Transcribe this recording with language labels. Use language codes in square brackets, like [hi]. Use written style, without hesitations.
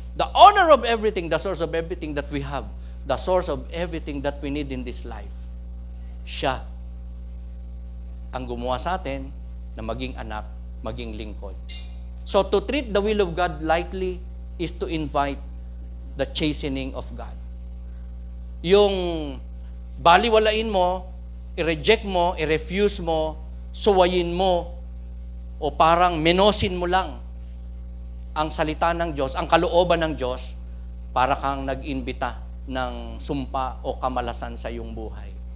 [en] The honor of everything, the source of everything that we have, the source of everything that we need in this life. [tl] Siya ang gumawa sa atin na maging anak, maging lingkod. [en] So to treat the will of God lightly is to invite the chastening of God. [tl] Yung baliwalain mo, i-reject mo, i-refuse mo, suwayin mo, o parang menosin mo lang ang salita ng Diyos, ang kalooban ng Diyos, para kang nag-imbita ng sumpa o kamalasan sa iyong buhay.